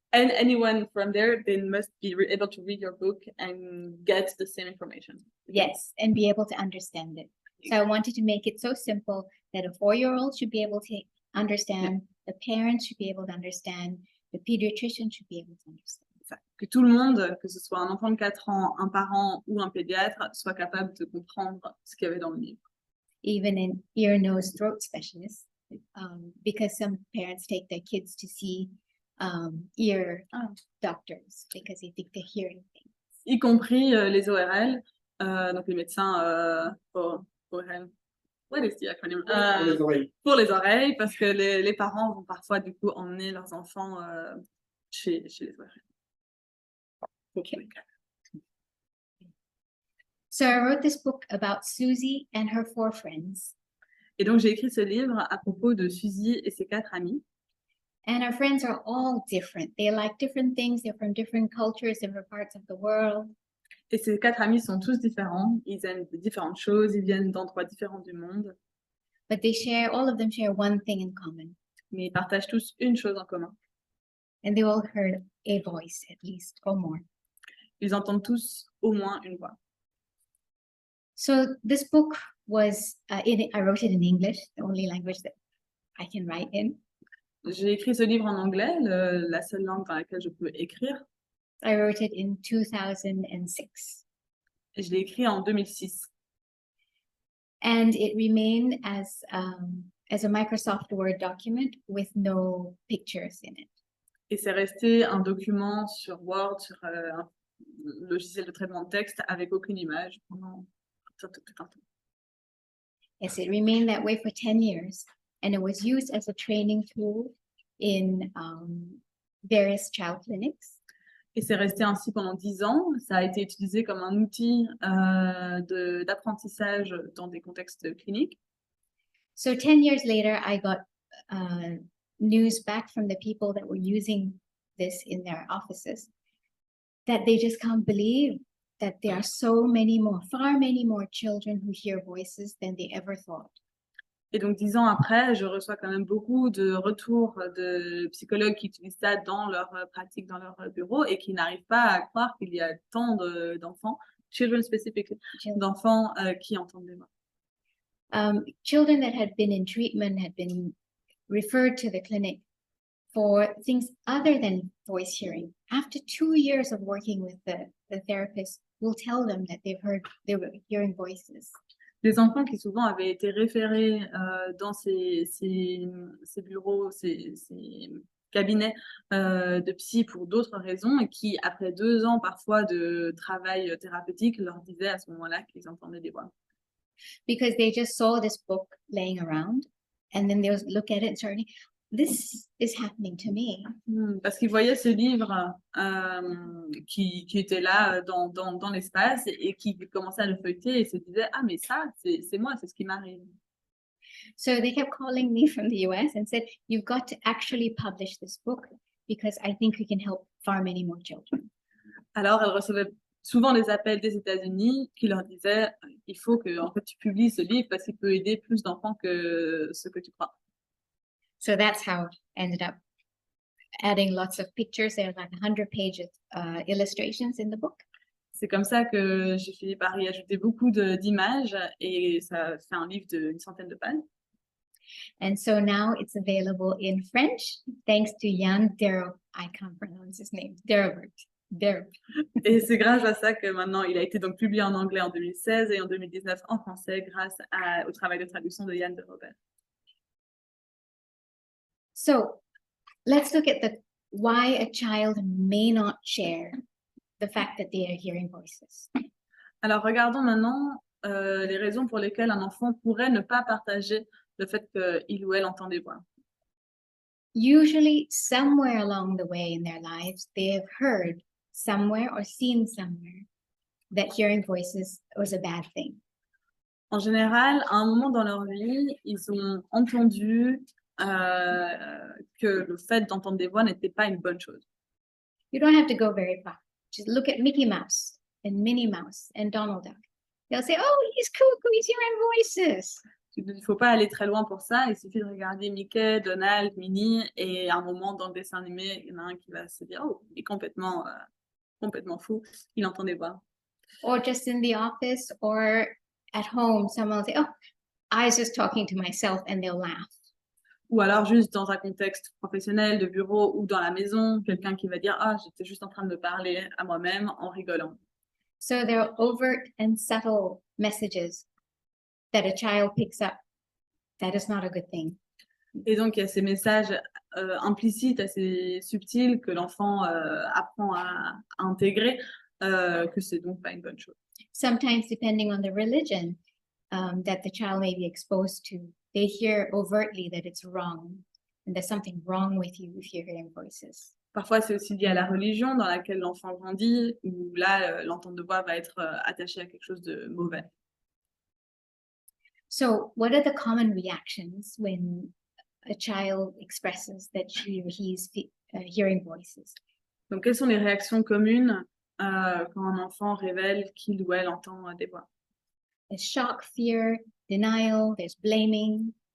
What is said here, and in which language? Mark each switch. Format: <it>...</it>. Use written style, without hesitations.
<en>and anyone from there, they must be able to read your book and get the same information. Yes, and be able to understand it. So I wanted to make it so simple that a 4-year-old should be able to understand, the parents should be able to understand, the pediatrician should be able to understand.</en> <fr>Que tout le monde, que ce soit un enfant de 4 ans, un parent ou un pédiatre, soit capable de comprendre ce qu'il y avait dans le livre.</fr> <en>Even an ear, nose, throat specialist, because some parents take their kids to see ear doctors because they think they're hearing things.</en> <fr>Y compris les ORL, donc les médecins ORL.</fr> <en>What is the acronym?</en> <fr>Pour les oreilles. Pour les oreilles, parce que les parents vont parfois du coup emmener leurs enfants chez les ORL.</fr> <en>Okay. So I wrote this book about Susie and her 4 friends.</en> <fr>Et donc j'ai écrit ce livre à propos de Suzy et ses 4 amis.</fr> <en>And our friends are all different. They like different things. They're from different cultures, different parts of the world.</en> <fr>Et ces 4 amis sont tous différents. Ils aiment différentes choses. Ils viennent d'endroits différents du monde.</fr> <en>But all of them share one thing in common.</en> <fr>Mais ils partagent tous une chose en commun.</fr> <en>And they all heard a voice at least or more.</en> <fr>Ils entendent tous au moins une voix.</fr> <en>So this book was, I wrote it in English, the only language that I can write in.</en> <fr>J'ai écrit ce livre en anglais, la seule langue dans laquelle je peux écrire.</fr> <en>I wrote it in 2006.</en> <fr>Et je l'ai écrit en 2006.</fr> <en>And it remained as a Microsoft Word document with no pictures in it.</en> <fr>Et c'est resté un document sur Word, sur un logiciel de traitement de texte avec aucune image pendant tout un temps.</fr> <en>Yes, it remained that way for 10 years. And it was used as a training tool in various child clinics.</en> <fr>Et c'est resté ainsi pendant 10 ans. Ça a été utilisé comme un outil d'apprentissage dans des contextes cliniques.</fr> <en>So 10 years later, I got news back from the people that were using this in their offices that they just can't believe that there are far many more children who hear voices than they ever thought.</en> <fr>Et donc 10 ans après, je reçois quand même beaucoup de retours de psychologues qui utilisent ça dans leur pratique, dans leur bureau, et qui n'arrivent pas à croire qu'il y a tant d'enfants,</fr> <en>children specifically,</en> <fr>d'enfants qui entendent des voix.</fr> <en>Children that had been in treatment had been referred to the clinic for things other than voice hearing. After 2 years of working with the therapist, will tell them that they were hearing voices.</en> <fr>Les enfants qui souvent avaient été référés dans ces bureaux, ces cabinets de psy pour d'autres raisons et qui, après 2 ans parfois de travail thérapeutique, leur disaient à ce moment-là qu'ils entendaient des voix.</fr> <en>Because they just saw this book laying around and then they would look at it and start, this is happening to me.</en> <fr>Parce qu'ils voyaient ce livre qui était là dans l'espace et qui commençaient à le feuilleter et se disaient « Ah, mais ça, c'est moi, c'est ce qui m'arrive. »</fr> <en>So they kept calling me from the US and said, you've got to actually publish this book because I think we can help far many more children.</en> <fr>Alors, elles recevaient souvent des appels des États-Unis qui leur disaient « Il faut que en fait, tu publies ce livre parce qu'il peut aider plus d'enfants que ce que tu crois. »</fr> <en>So that's how I ended up adding lots of pictures. There are like 100 pages illustrations in the book.</en> <fr>C'est comme ça que j'ai fini par y ajouter beaucoup d'images et ça fait un livre d'une centaine de pages.</fr> <en>And so now it's available in French, thanks to Jan Derop. I can't pronounce his name. Derop.</en> <fr>Et c'est grâce à ça que maintenant, il a été donc publié en anglais en 2016 et en 2019 en français grâce au travail de traduction de Yann de Robert.</fr> <en>So let's look at why a child may not share the fact that they are hearing voices.</en> <fr>Alors, regardons maintenant les raisons pour lesquelles un enfant pourrait ne pas partager le fait qu'il ou elle entend des voix.</fr> <en>Usually, somewhere along the way in their lives, they have heard somewhere or seen somewhere that hearing voices was a bad thing.</en> <fr>En général, à un moment dans leur vie, ils ont entendu que le fait d'entendre des voix n'était pas une bonne chose.</fr> <en>You don't have to go very far. Just look at Mickey Mouse and Minnie Mouse and Donald Duck. They'll say, oh, he's cuckoo, he's hearing voices.</en> <fr>Il ne faut pas aller très loin pour ça. Il suffit de regarder Mickey, Donald, Minnie, et à un moment dans le dessin animé, il y en a un qui va se dire « Oh, il est complètement fou, il entend des voix. »</fr> <en>Or just in the office or at home, someone will say, oh, I was just talking to myself, and they'll laugh.</en> <fr>Ou alors juste dans un contexte professionnel, de bureau ou dans la maison, quelqu'un qui va dire « Ah, j'étais juste en train de me parler à moi-même en rigolant. »</fr> <en>So there are overt and subtle messages that a child picks up. That is not a good thing.</en> <fr>Et donc, il y a ces messages implicites, assez subtils que l'enfant apprend à intégrer, que c'est donc pas une bonne chose.</fr> <en>Sometimes, depending on the religion that the child may be exposed to, they hear overtly that it's wrong and there's something wrong with you if you're hearing voices.</en> <fr>Parfois, c'est aussi lié à la religion dans laquelle l'enfant grandit, où là, l'entente de voix va être attachée à quelque chose de mauvais.</fr> <en>So, what are the common reactions when a child expresses that she or he is hearing voices?</en> <fr>Donc, quelles sont les réactions communes quand un enfant révèle qu'il ou elle entend des voix?</fr> <en>There's shock, fear, denial, there's blaming.</en>